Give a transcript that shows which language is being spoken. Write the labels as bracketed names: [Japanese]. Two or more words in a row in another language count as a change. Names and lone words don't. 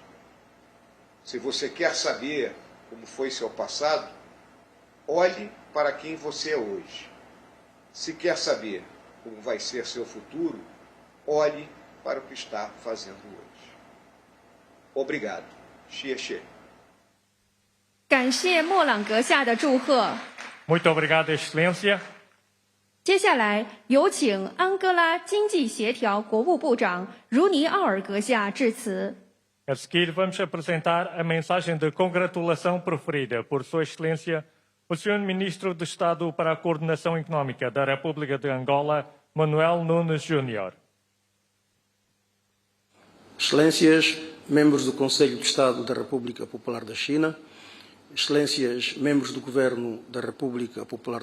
[Portuguese] Se você quer saber como foi seu passado, olhe para quem você é hoje. Se quer saber como vai ser seu futuro, olhe para o que está fazendo hoje. Obrigado. [Chinese] 谢谢. 感谢莫朗阁下的祝贺。 [Portuguese] Muito obrigado, Excelência. [Chinese] 接下来有请安哥拉经济协调国务部长茹尼奥尔阁下致辞。 [Portuguese] A seguir, vamos apresentar a mensagem de congratulação proferida por Sua Excelência, o Sr. Ministro de Estado para a Coordenação Económica da República de Angola, Manuel Nunes Júnior. Excelências, membros do Conselho de Estado da República Popular da China, Excelências, membros do Governo da República Popular